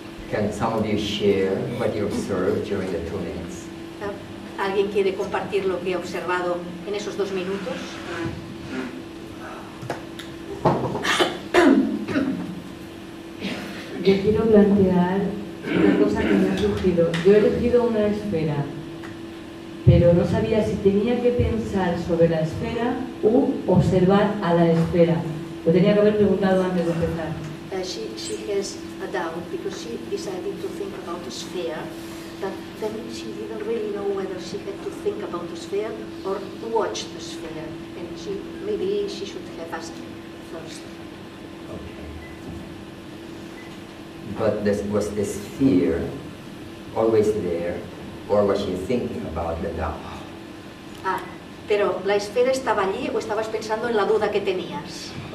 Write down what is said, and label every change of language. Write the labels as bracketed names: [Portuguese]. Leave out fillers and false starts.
[English] Can some of you share what you observed during the 2 minutes? [Spanish] ¿Alguien quiere compartir lo que ha observado en esos 2 minutos? Yo quiero plantear una cosa que me ha surgido. Yo he elegido una esfera, pero no sabía si tenía que pensar sobre la esfera u observar a la esfera. Lo tenía que haber preguntado antes de empezar. [English] She has a doubt because she decided to think about a sphere, but then she didn't really know whether she had to think about the sphere or watch the sphere, and maybe she should have asked first. But was the sphere always there, or was she thinking about the doubt? [Spanish] Ah, pero ¿la esfera estaba allí o estabas pensando en la duda que tenías?